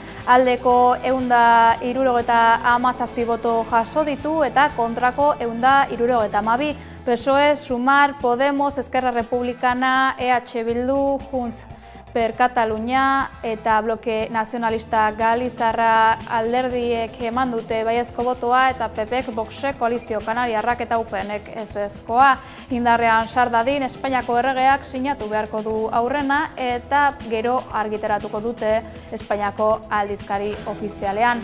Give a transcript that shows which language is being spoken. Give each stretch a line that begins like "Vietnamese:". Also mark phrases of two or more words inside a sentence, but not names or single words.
Basque: Aldeko 177 boto jaso ditu eta kontrako 172. PSOE, Sumar, Podemos, Esquerra Republicana, EH Bildu, Junts per Catalunya eta Bloke Nazionalista Galizarra alderdiek eman dute baiezko botoa eta PPek, Voxek, Koalizio Kanariarrak eta UPNek ezezkoa. Indarrean sar dadin Espainiako erregeak sinatu beharko du aurrena eta gero argitaratuko dute Espainiako aldizkari ofizialean.